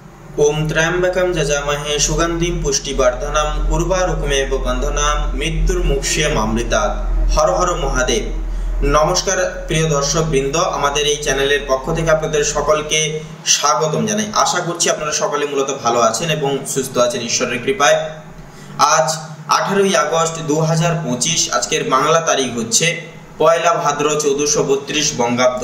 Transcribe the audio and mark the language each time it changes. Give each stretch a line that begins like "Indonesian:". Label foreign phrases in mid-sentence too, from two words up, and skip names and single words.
Sanskrit: ओम त्र्यंबकं यजामहे सुगंधिं पुष्टिवर्धनम उर्वारुकमेव बंधनाम मृत्युर्मुक्षीयमामृतात्।
Bangla: হর হর মহাদেব। নমস্কার প্রিয় দর্শক বৃন্দ, আমাদের এই চ্যানেলের পক্ষ থেকে আপনাদের সকলকে স্বাগতম জানাই। আশা করছি আপনারা সকলে মূলত ভালো আছেন এবং সুস্থ আছেন ঈশ্বরের কৃপায়। আজ 18ই আগস্ট 2025, আজকের বাংলা তারিখ হচ্ছে পয়লা ভাদ্র 1432 বঙ্গাব্দ।